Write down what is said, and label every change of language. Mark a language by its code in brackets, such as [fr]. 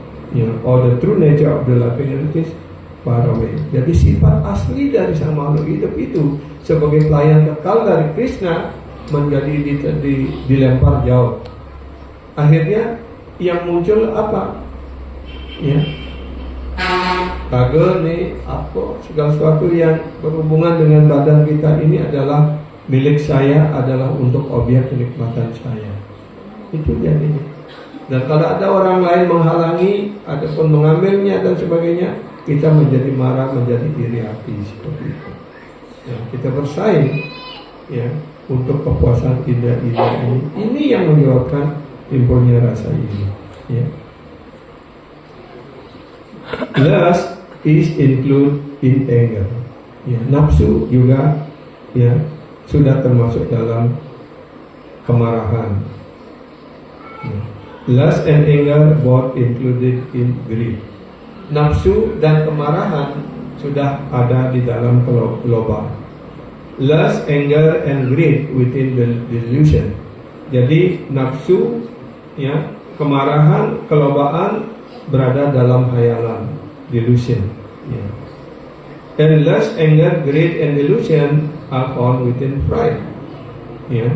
[en] Ya, all the true nature of the loving entities far away. [id] Jadi sifat asli dari sang makhluk hidup itu sebagai pelayan kekal dari Krishna menjadi dilempar jauh. Akhirnya yang muncul apa? Ya, kagel nih, apa segala sesuatu yang berhubungan dengan badan kita ini adalah milik saya, adalah untuk objek kenikmatan saya. Itu jadinya. Dan kalau ada orang lain menghalangi ataupun mengambilnya dan sebagainya, kita menjadi marah, menjadi iri hati seperti itu. Ya, kita bersaing, ya, untuk kepuasan indah-indah ini. Ini yang menyebabkan timbulnya rasa iri, ya. [en] Lust is include in anger. [id] Ya, nafsu juga, ya, sudah termasuk dalam kemarahan. Ya. [en] Lust and anger both included in greed. [id] Nafsu dan kemarahan sudah ada di dalam loba. [en] Lust, anger, and greed within the delusion. [id] Jadi nafsu, ya, kemarahan, kelobaan berada dalam hayalan, delusion, ya. [en] And lust, anger, greed, and delusion are found within pride, ya.